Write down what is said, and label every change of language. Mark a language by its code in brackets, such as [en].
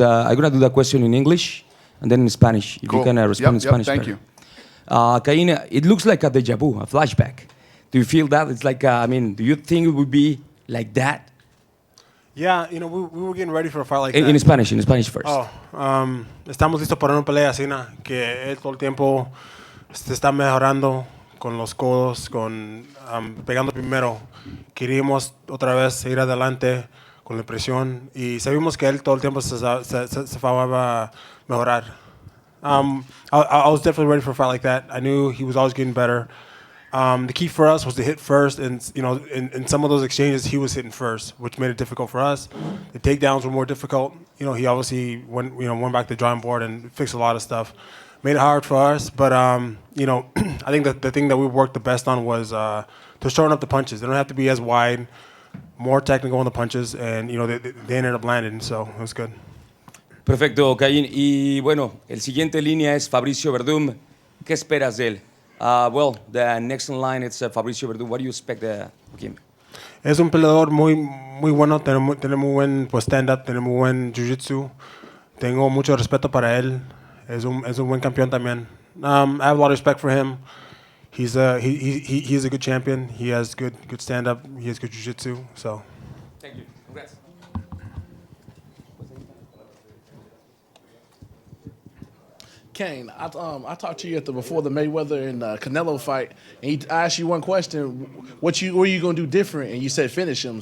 [en] I'm gonna do the question in English and then in Spanish. If Cool. you can respond in Spanish. Thank better. you. Karyn, it looks like a deja vu, a flashback. Do you feel that? It's like, do you think it would be like that? Yeah, we were getting ready for a fight like In that. Spanish first. [es] Estamos listos para una pelea así, que él todo el tiempo se está mejorando con los codos, pegando primero. Queríamos otra vez ir adelante con la presión y sabíamos que él todo el tiempo se va a mejorar. [en] I was definitely ready for a fight like that. I knew he was always getting better. The key for us was to hit first, and in some of those exchanges, he was hitting first, which made it difficult for us. The takedowns were more difficult. He obviously went back to the drawing board and fixed a lot of stuff. Made it hard for us, but I think that the thing that we worked the best on was to shorten up the punches. They don't have to be as wide, more technical on the punches, and they ended up landing, so it was good. [es] Perfecto, Karyn. Y bueno, el siguiente línea es Fabricio Verdum. ¿Qué esperas de él? [en] Well, the next in line is Fabricio Verdum. What do you expect of him? [es] Es un peleador muy bueno, tiene muy buen stand-up, tiene muy buen jiu-jitsu. Tengo mucho respeto para él. Es un buen campeón también. [en] I have a lot of respect for him. He's a good champion. He has good stand-up. He has good jiu-jitsu. So. Thank you. Congrats. Kane, I talked to you before the Mayweather and Canelo fight, and I asked you one question: what are you going to do different? And you said finish him.